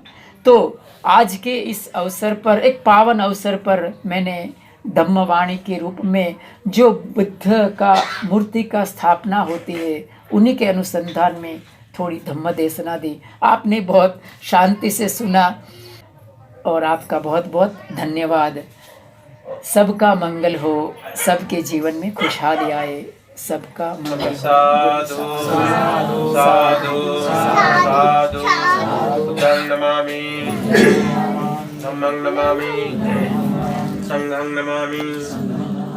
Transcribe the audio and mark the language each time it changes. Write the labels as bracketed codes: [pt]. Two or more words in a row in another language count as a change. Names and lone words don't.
[hi] तो आज के इस अवसर पर, एक पावन अवसर पर, मैंने धम्मवाणी के रूप में जो बुद्ध का मूर्ति का स्थापना होती है, उन्हीं के अनुसंधान में थोड़ी धम्म देशना दी। आपने बहुत शांति से सुना और आपका बहुत बहुत धन्यवाद। सबका मंगल हो, सबके जीवन में खुशहाली आए, सबका मंगल हो। [pi] साधु साधु साधु बुद्धं नमामि, धम्मं नमामि, संघं नमामि।